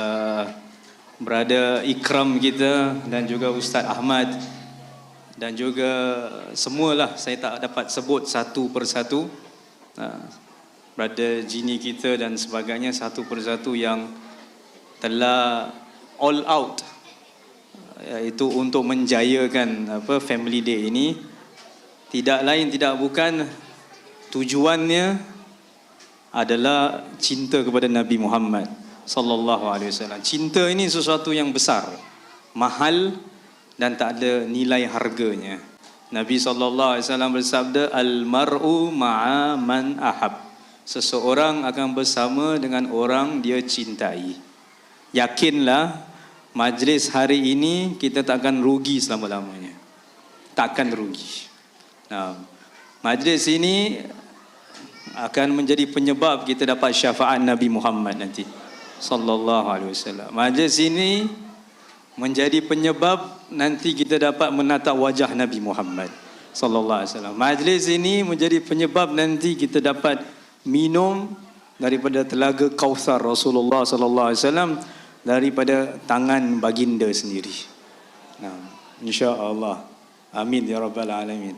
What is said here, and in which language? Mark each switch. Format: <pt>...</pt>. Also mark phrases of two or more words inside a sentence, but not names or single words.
<ms>Brother Ikram kita dan juga Ustaz Ahmad dan juga semualah, saya tak dapat sebut satu persatu, Brother Jini kita dan sebagainya, satu persatu yang telah</ms> <en>all out,</en> <ms>iaitu untuk menjayakan Family Day ini. Tidak lain tidak bukan tujuannya adalah cinta kepada Nabi Muhammad</ms> <ar>صلى الله عليه وسلم.</ar> <ms>Cinta ini sesuatu yang besar, mahal dan tak ada nilai harganya. Nabi</ms> <ar>صلى الله عليه وسلم</ar> <ms>bersabda,</ms> <ar>المرء مع من أحب.</ar> <ms>Seseorang akan bersama dengan orang dia cintai. Yakinlah majlis hari ini kita takkan rugi selama-lamanya. Takkan rugi. Majlis ini akan menjadi penyebab kita dapat syafaat Nabi Muhammad nanti</ms> <ar>صلى الله عليه وسلم.</ar> <ms>Majlis ini menjadi penyebab nanti kita dapat menatap wajah Nabi Muhammad</ms> <ar>صلى الله عليه وسلم.</ar> <ms>Majlis ini menjadi penyebab nanti kita dapat minum daripada telaga Kautsar Rasulullah</ms> <ar>صلى الله عليه وسلم,</ar> <ms>daripada tangan baginda sendiri.</ms> <ar>إن شاء الله. آمين يا رب العالمين.</ar>